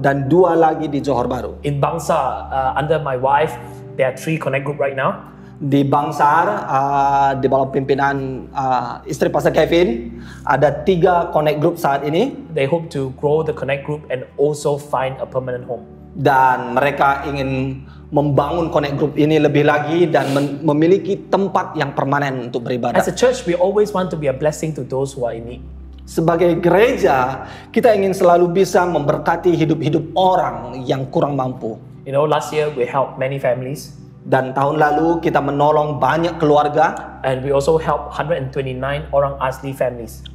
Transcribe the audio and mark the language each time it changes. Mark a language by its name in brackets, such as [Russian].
[Indonesian] dan 2 lagi di Johor Bahru. [English] In Bangsar, under my wife, there are 3 connect group right now. [Indonesian] Di Bangsar, di bawah pimpinan istri Pastor Kevin, ada 3 connect group saat ini. [English] They hope to grow the connect group and also find a permanent home. [Indonesian] Dan mereka ingin membangun connect group ini lebih lagi dan memiliki tempat yang permanen untuk beribadah. [English] As a church, we always want to be a blessing to those who are in need. [Indonesian] Sebagai gereja, kita ingin selalu bisa memberkati hidup-hidup orang yang kurang mampu. [English] You know, last year we helped many families. [Indonesian] Dan tahun lalu kita menolong banyak keluarga. [English] And we also helped 129 orang asli families.